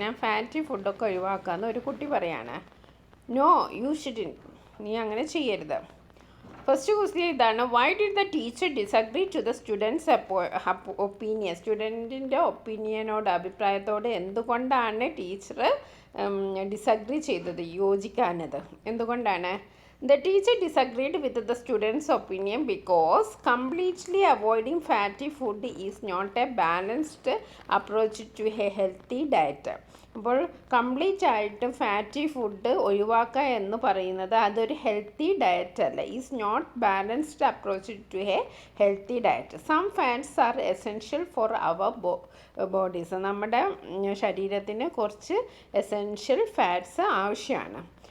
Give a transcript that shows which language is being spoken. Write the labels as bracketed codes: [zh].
[ml] ഞാൻ ഫാറ്റി ഫുഡൊക്കെ ഒഴിവാക്കാമെന്ന് ഒരു കുട്ടി പറയാണ്. [en] no you shouldn't, [ml] നീ അങ്ങനെ ചെയ്യരുത്. ഫസ്റ്റ് ക്വസ്റ്റ്യൻ ഇതാണ്. [en] Why did the teacher disagree to the student's opinion? [ml] സ്റ്റുഡൻറ്റിൻ്റെ ഒപ്പീനിയനോട്, അഭിപ്രായത്തോട് എന്തുകൊണ്ടാണ് ടീച്ചർ ഡിസഗ്രി ചെയ്തത്, യോജിക്കാനത്? എന്തുകൊണ്ടാണ്? [en] The teacher disagreed with the student's opinion because completely avoiding fatty food is not a balanced approach to a healthy diet. [ml] അപ്പോൾ complete ആയിട്ട് fatty food ഒഴിവാക്കുക എന്ന് പറയുന്നത് അതൊരു ഹെൽത്തി ഡയറ്റ് അല്ല. [en] Is not balanced approach to a healthy diet. Some fats are essential for our bodies. [ml] നമ്മുടെ ശരീരത്തിന് കുറച്ച് എസെൻഷ്യൽ ഫാറ്റ്സ് ആവശ്യമാണ്.